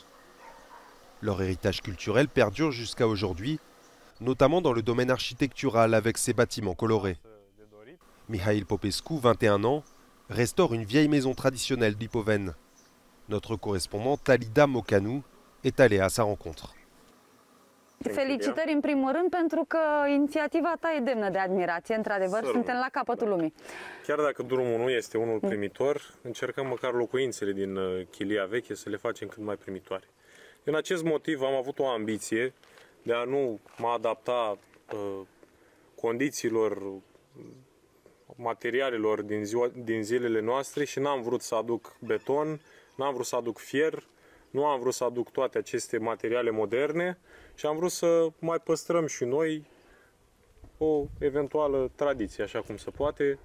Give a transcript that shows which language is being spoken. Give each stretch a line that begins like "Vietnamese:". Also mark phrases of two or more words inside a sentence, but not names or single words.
French: Leur héritage culturel perdure jusqu'à aujourd'hui, notamment dans le domaine architectural avec ses bâtiments colorés. Mihail Popescu, 21 ans, restaure une vieille maison traditionnelle lipovène. Notre correspondante Talida Mocanu est allée à sa rencontre.
Romanian: Felicitări în primul rând pentru că inițiativa ta e demnă de admirație. Într-adevăr, suntem la capătul lumii. Chiar dacă drumul nu este unul primitor, încercăm măcar locuințele din Chiliaveche să le facem cât mai primitoare. Din acest motiv am avut o ambiție de a nu mă adapta condițiilor materialelor din zilele noastre și n-am vrut să aduc beton, n-am vrut să aduc fier, nu am vrut să aduc toate aceste materiale moderne și am vrut să mai păstrăm și noi o eventuală tradiție, așa cum se poate.